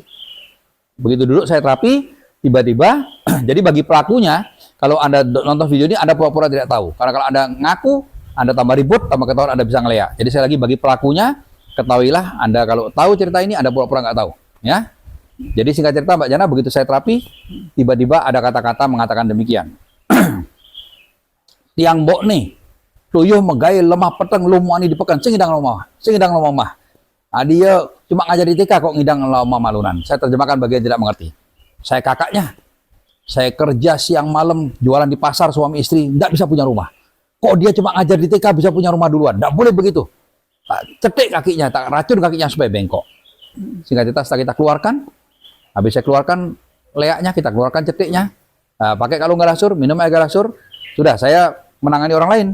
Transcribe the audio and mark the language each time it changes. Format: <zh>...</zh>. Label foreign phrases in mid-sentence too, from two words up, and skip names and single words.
<id>Begitu dulu saya terapi, tiba-tiba jadi bagi pelakunya, kalau Anda nonton video ini, Anda pura-pura tidak tahu. Karena kalau Anda ngaku, Anda tambah ribut, tambah ketahuan, Anda bisa ngeleak. Jadi saya lagi bagi pelakunya, ketahuilah Anda kalau tahu cerita ini, Anda pura-pura nggak tahu. Ya. Jadi singkat cerita Mbak Jana, begitu saya terapi, tiba-tiba ada kata-kata mengatakan demikian.</id> <ban>Tiang mbok nih, tuyuh megay lemah peteng lumuani dipekan, sing ngidang lemah mah.</ban> <id>Dia cuma ngajar di TK kok</id> <ban>ngidang lemah malunan.</ban> <id>Saya terjemahkan bagi yang tidak mengerti. Saya kakaknya, saya kerja siang malam, jualan di pasar suami istri, nggak bisa punya rumah. Kok dia cuma ngajar di TK bisa punya rumah duluan? Nggak boleh begitu. Cetek kakinya, tak racun kakinya supaya bengkok. Singkat cerita setelah kita keluarkan, habis saya keluarkan leaknya, kita keluarkan ceteknya, pakai kalung galaksur, minum air galaksur, sudah saya menangani orang lain.</id>